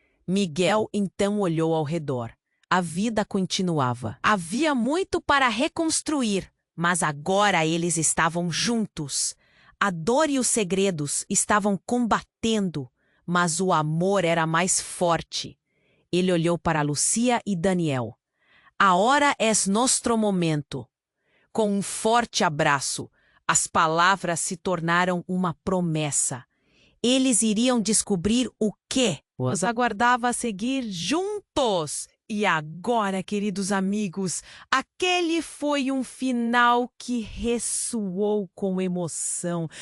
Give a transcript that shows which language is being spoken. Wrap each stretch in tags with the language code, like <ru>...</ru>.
<pt>Miguel então olhou ao redor. A vida continuava. Havia muito para reconstruir, mas agora eles estavam juntos. A dor e os segredos estavam combatendo, mas o amor era mais forte. Ele olhou para Lucia e Daniel.</pt> <es>Ahora es nuestro momento.</es> <pt>Com um forte abraço, as palavras se tornaram uma promessa. Eles iriam descobrir o que os aguardava a seguir juntos. E agora, queridos amigos, aquele foi um final que ressoou com emoção.</pt>